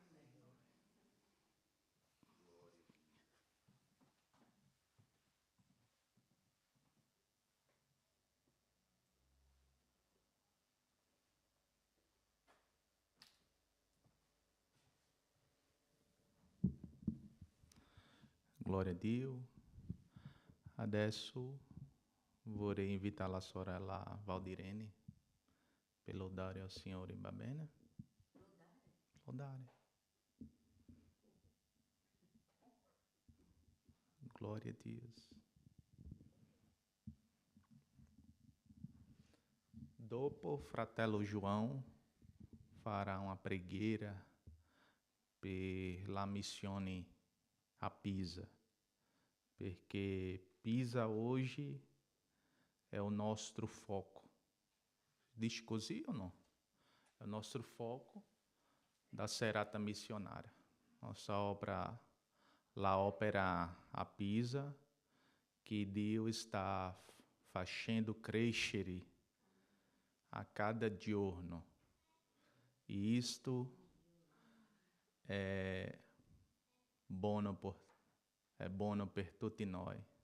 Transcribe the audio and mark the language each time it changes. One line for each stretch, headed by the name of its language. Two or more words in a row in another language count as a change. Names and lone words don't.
Italian: Glória a Dio. Adesso vorrei invitare la sorella Valdirene per lodare al Signore, va bene? Lodare.
Portuguese: Glória a Deus.
Italian: Dopo, fratello João farà una preghiera per la missione a Pisa, perché Pisa hoje è il nostro foco. Dice così o no? È il nostro foco da serata missionária.
Portuguese: Nossa obra, la ópera a Pisa, que Deus está fazendo crescere a cada giorno. E isto é
Italian: buono per tutti noi.